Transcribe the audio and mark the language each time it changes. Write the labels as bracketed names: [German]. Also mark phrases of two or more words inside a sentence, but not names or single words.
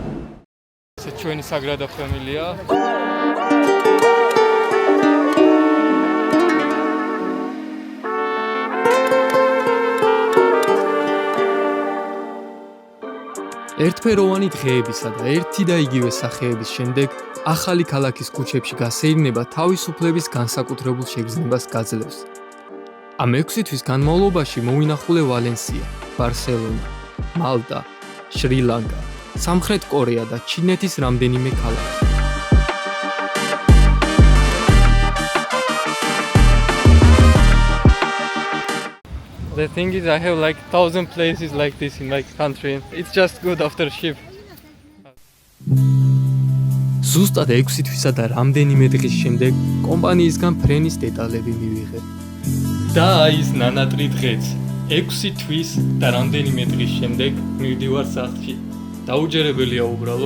[Georgian] ეს ჩვენი საგრადა ფამილია. ერთფეროვანი დღეებისა და ერთი და იგივე სახეების შემდეგ ახალი ქალაქის ქუჩებში გასეირნება თავისუფლების განსაკუთრებულ შეგრძნებას გაძლევს. ამ 6 თვის განმავლობაში მოვინახულე ვალენსია, ბარსელონა, მალტა, შრი-ლანკა, სამხრეთ კორეა და ჩინეთის რამდენიმე ქალაქი. [English] The thing is, I have like 1,000 places like this in my country. It's just good after shift. [Georgian] ზუსტად 6 თვისა და რამდენიმე დღის შემდეგ კომპანიისგან ფრენის დეტალები მივიღე. და აი ეს ნანატრი დღეც 6 თვის და რამდენიმე დღის შემდეგ მივდივარ სახლში. დაუჯერებელია უბრალოდ.